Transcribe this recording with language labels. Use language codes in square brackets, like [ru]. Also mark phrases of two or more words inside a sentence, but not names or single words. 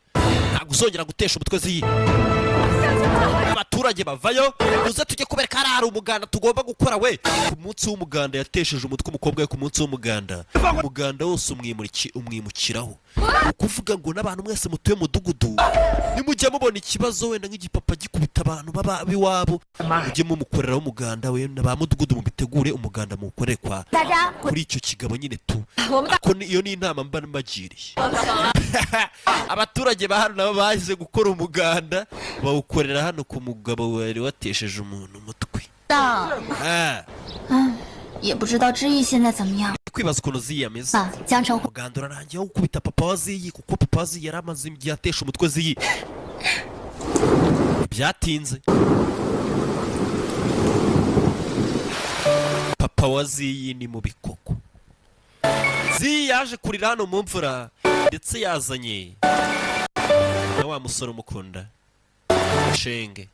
[rw] ntabwo uzongera gutesha umutwe ziyi abaturage bavayo uze tujye kubereka hari umuganda tugomba gukora we ku munsi w'umuganda yatesheje umutwe umukobwa we ku munsi w'umuganda umuganda wose umwimukiraho ukuvuga ngo n'abantu mwese mutuye mu mudugudu nimujya mubona ikibazo wenda nk'igipapa gikubita abantu baba b'iwabo mujye mumukoreraho umuganda we na ba mudugudu mubitegure umuganda muwukorere kwa [zh] 大家 [rw] kuri icyo kigabo nyine tu iyo ni inama mba mbagiriye abaturage ba hano nabo baje gukora umuganda bawukorera hano ku mugabo wari watesheje umuntu umutwe [zh] 的， Ah, 也不知道知意现在怎么样。 [rw] kwibaza ukuntu Ziyi ameze. [zh] 爸，江城 [rw] umuganda urarangiye wo gukubita papa wa Ziyi kuko papa wa Ziyi yari amaze igihe atesha umutwe Ziyi. Byatinze papa wa Ziyi ni mu bikoko. Ziyi yaje kurira hano mu mvura ndetse yazanye na wa musore umukunda Shenge.